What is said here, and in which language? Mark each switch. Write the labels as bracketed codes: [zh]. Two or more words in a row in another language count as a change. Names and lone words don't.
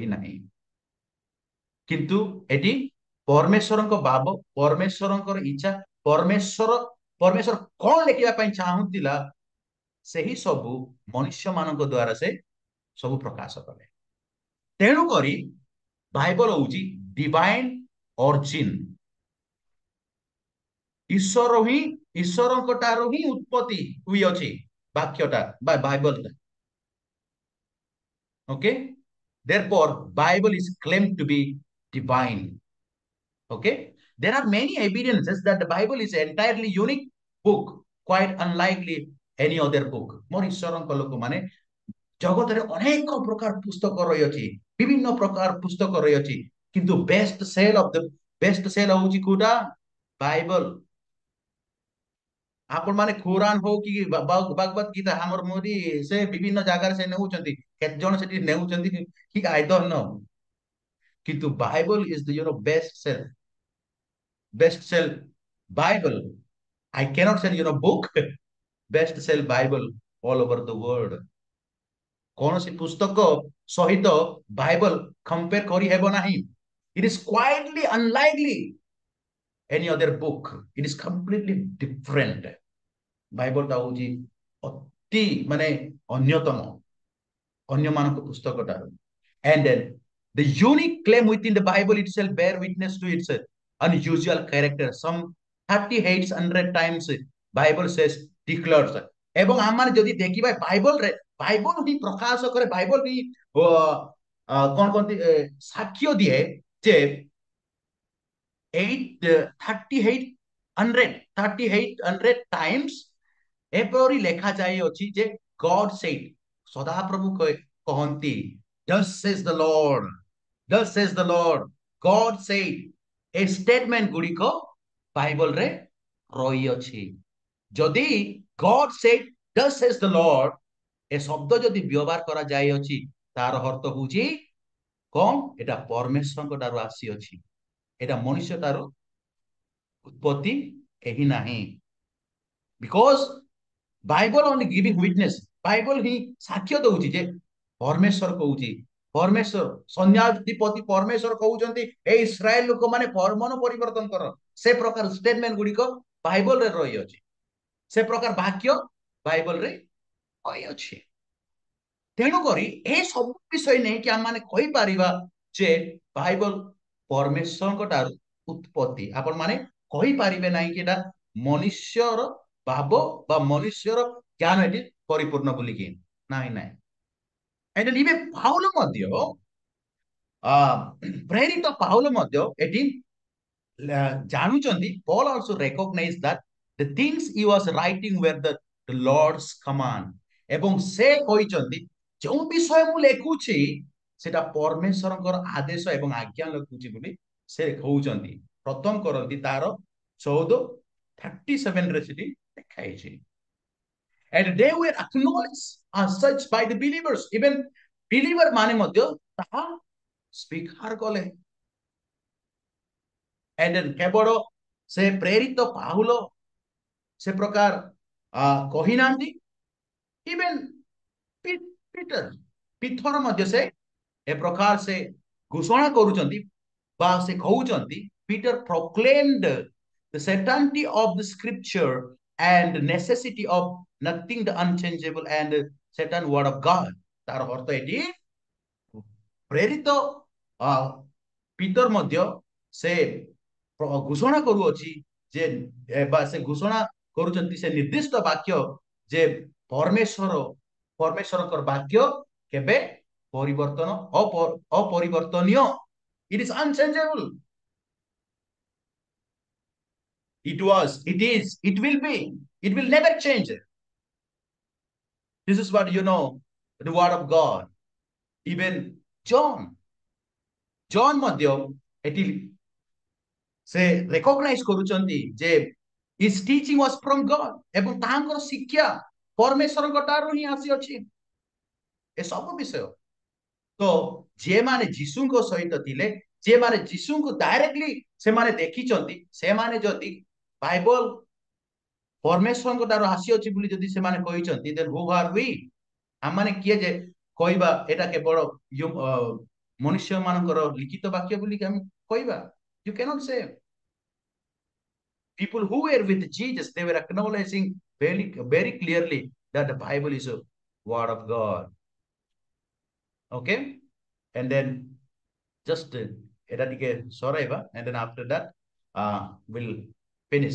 [or] ନାହିଁ କିନ୍ତୁ ଏଠି ପରମେଶ୍ୱରଙ୍କ ଭାବ ପରମେଶ୍ୱରଙ୍କର ଇଚ୍ଛା ପରମେଶ୍ୱର ପରମେଶ୍ୱର କଣ ଲେଖିବା ପାଇଁ ଚାହୁଁଥିଲା ସେହି ସବୁ ମନୁଷ୍ୟ ମାନଙ୍କ ଦ୍ୱାରା ସେ ସବୁ ପ୍ରକାଶ କଲେ ତେଣୁ କରି ବାଇବଲ ହଉଛି [en] divine origin [or] ଈଶ୍ୱର ହିଁ ଈଶ୍ୱରଙ୍କ ଠାରୁ ହିଁ ଉତ୍ପତ୍ତି ହୋଇଅଛି ବାକ୍ୟଟା ବା ବାଇବଲଟା [en] okay therefore bible is claimed to be divine okay there are many evidences that the bible is entirely unique book quite unlikely any other book [or] ମୋର ଈଶ୍ୱରଙ୍କ ଲୋକମାନେ ଜଗତରେ ଅନେକ ପ୍ରକାର ପୁସ୍ତକ ରହିଅଛି ବିଭିନ୍ନ ପ୍ରକାର ପୁସ୍ତକ ରହିଅଛି କିନ୍ତୁ [en] ବେଷ୍ଟ ସେଲ [or] ହଉଛି କୋଉଟା ବାଇବଲ ଆପଣ ମାନେ କୁରାନ ହଉ କି ଭାଗବତ ଗୀତା ଆମର ମୋଦି ସେ ବିଭିନ୍ନ ଜାଗାରେ ସେ ନେଉଛନ୍ତି କେତେ ଜଣ ସେଠି ନେଉଛନ୍ତି କି [en] I don't know [or] କିନ୍ତୁ [en] Bible is the best sell Bible I cannot say book best sell Bible all over the world [or] କୌଣସି ପୁସ୍ତକ ସହିତ ବାଇବଲ କମ୍ପେୟାର କରିହେବ ନାହିଁ [en] it is quietly unlikely any other book it is completely different ବାଇବଲଟା [or] ହଉଛି ଅତି ମାନେ ଅନ୍ୟତମ ଅନ୍ୟମାନଙ୍କ ପୁସ୍ତକଠାରୁ [en] and then the unique claim within the Bible itself bear witness to its unusual character some 38 100 times Bible says declares [or] ଏବଂ ଆମେ ଯଦି ଦେଖିବା ବାଇବଲରେ ବାଇବଲ ହିଁ ପ୍ରକାଶ କରେ ବାଇବଲ ହିଁ କଣ କହନ୍ତି ସାକ୍ଷ୍ୟ ଦିଏ ଯେ 38 times ଏପରି ଲେଖା ଯାଇଅଛି ଯେ [en] God said [or] ସଦାପ୍ରଭୁ କହନ୍ତି [en] thus says the Lord thus says the Lord God said [or] ଏ ଷ୍ଟେଟମେଣ୍ଟ ଗୁଡ଼ିକ ବାଇବଲରେ ରହିଅଛି ଯଦି [en] God said thus says the Lord [or] ଏ ଶବ୍ଦ ଯଦି ବ୍ୟବହାର କରାଯାଇଅଛି ତାର ଅର୍ଥ ହଉଛି କଣ ଏଟା ପରମେଶ୍ୱରଙ୍କ ଠାରୁ ଆସିଅଛି ଏଟା ମନୁଷ୍ୟ ଠାରୁ ଉତ୍ପତ୍ତି ଏହି ନାହିଁ [en] because Bible only giving witness [or] Bible ହିଁ ସାକ୍ଷ୍ୟ ଦଉଛି ଯେ ପରମେଶ୍ୱର କହୁଛି ପରମେଶ୍ୱର ସୈନ୍ୟାଧିପତି ପରମେଶ୍ୱର କହୁଛନ୍ତି ଏ ଇସ୍ରାଏଲ ଲୋକମାନେ ମନ ପରିବର୍ତ୍ତନ କର ସେ ପ୍ରକାର ଷ୍ଟେଟମେଣ୍ଟ ଗୁଡ଼ିକ ବାଇବଲରେ ରହିଅଛି ସେ ପ୍ରକାର ବାକ୍ୟ ବାଇବଲରେ ରହିଅଛି ତେଣୁକରି ଏ ସବୁ ବିଷୟ ନେଇକି ଆମମାନେ କହିପାରିବା ଯେ ବାଇବଲ ପରମେଶ୍ୱରଙ୍କ ଠାରୁ ଉତ୍ପତ୍ତି ଆପଣ ମାନେ କହିପାରିବେ ନାହିଁ କି ଏଟା ମନୁଷ୍ୟର ଭାବ ବା ମନୁଷ୍ୟର ଜ୍ଞାନ ଏଠି ପରିପୂର୍ଣ୍ଣ ବୋଲିକି ନାଇଁ ନାଇଁ ଏଠି ଇବେ ପାଉଲ ମଧ୍ୟ ପ୍ରେରିତ ପାଉଲ ମଧ୍ୟ ଏଠି ଜାଣୁଛନ୍ତି [en] Paul also recognized that the things he was writing were the Lord's command [or] ଏବଂ ସେ କହିଛନ୍ତି ଯେଉଁ ବିଷୟ ମୁଁ ଲେଖୁଛି ସେଟା ପରମେଶ୍ୱରଙ୍କର ଆଦେଶ ଏବଂ ଆଜ୍ଞା ଲେଖୁଛି ବୋଲି ସେ କହୁଛନ୍ତି ପ୍ରଥମ କରନ୍ତି ତାର [en] 14:37 [or] ସେଠି ଲେଖାଯାଇଛି [en] and they were acknowledged as such by the believers even [or] believer ମାନେ ମଧ୍ୟ ତାହା ସ୍ୱୀକାର କଲେ [en] and then [or] କେବଳ ସେ ପ୍ରେରିତ ପାଉଲ ସେ ପ୍ରକାର କହିନାହାନ୍ତି [en] even Peter [or] ପିଥର ମଧ୍ୟ ସେ ଏ ପ୍ରକାର ସେ ଘୋଷଣା କରୁଛନ୍ତି ବା ସେ କହୁଛନ୍ତି Peter [en] proclaimed the certainty of the scripture and the necessity of nothing the unchangeable and certain word of God [or] ତାର ଅର୍ଥ ଏଠି ପ୍ରେରିତ ପିତର ମଧ୍ୟ ସେ ଘୋଷଣା କରୁଅଛି ଯେ ବା ସେ ଘୋଷଣା କରୁଛନ୍ତି ସେ ନିର୍ଦ୍ଦିଷ୍ଟ ବାକ୍ୟ ଯେ ପରମେଶ୍ୱରଙ୍କର ବାକ୍ୟ କେବେ ପରିବର୍ତ୍ତନ [en] ଅପରିବର୍ତ୍ତନୀୟ it is unchangeable It was, it is, it will be, it will never change. This is what you know, the word of God. Even John, [or] John ମଧ୍ୟ ଏଠି ସେ ରେକଗ୍ନାଇଜ କରୁଛନ୍ତି ଯେ [en] his teaching was from God [or] ଏବଂ ତାଙ୍କର ଶିକ୍ଷା ପରମେଶ୍ୱରଙ୍କ ଠାରୁ ହିଁ ଆସିଅଛି ଏ ସବୁ ବିଷୟ। ତ ଯେମାନେ ଯୀଶୁଙ୍କ ସହିତ ଥିଲେ, ଯେମାନେ ଯୀଶୁଙ୍କୁ ଡାଇରେକ୍ଟଲି ସେମାନେ ଦେଖିଛନ୍ତି, ସେମାନେ ଯଦି ବାଇବଲ ପରମେଶ୍ୱରଙ୍କ ଠାରୁ ଆସିଅଛି ବୋଲି ଯଦି ସେମାନେ କହିଛନ୍ତି, [en] then who are we? [or] ଆମମାନେ କିଏ ଯେ କହିବା ଏଟା କେବଳ ମନୁଷ୍ୟ ମାନଙ୍କର ଲିଖିତ ବାକ୍ୟ ବୋଲି ଆମେ କହିବା? [en] You cannot say. People who were with Jesus, they were acknowledging very clearly that the Bible is a word of God. Okay? And then just soraiva, and then after that, we'll finish.